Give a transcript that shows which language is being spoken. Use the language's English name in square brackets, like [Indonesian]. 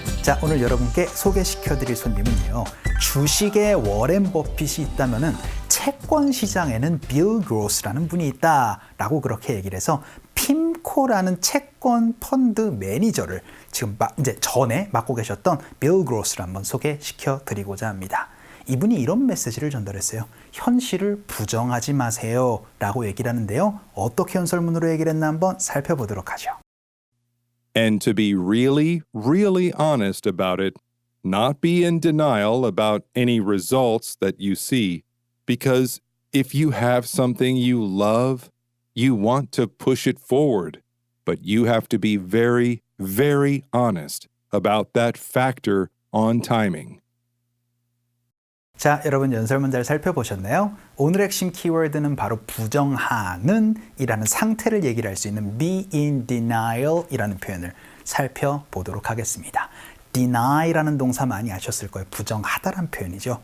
[Korean] 자, 오늘 여러분께 소개시켜드릴 손님은요. 주식에 워렌 버핏이 있다면은 채권 시장에는 빌 그로스라는 분이 있다라고 그렇게 얘기를 해서 핌코라는 채권 펀드 매니저를 지금 이제 전에 맡고 계셨던 빌 그로스를 한번 소개시켜드리고자 합니다. 이분이 이런 메시지를 전달했어요. 현실을 부정하지 마세요 라고 얘기를 하는데요. 어떻게 연설문으로 얘기를 했나 한번 살펴보도록 하죠. [English] And to be really, really honest about it, not be in denial about any results that you see, because if you have something you love, you want to push it forward, but you have to be very, very honest about that factor on timing. [Korean] 자, 여러분 연설문 잘 살펴보셨나요? 오늘 핵심 키워드는 바로 부정하는 이라는 상태를 얘기를 할 수 있는 [English] be in denial [Korean] 이라는 표현을 살펴보도록 하겠습니다. deny라는 동사 많이 아셨을 거예요. 부정하다라는 표현이죠.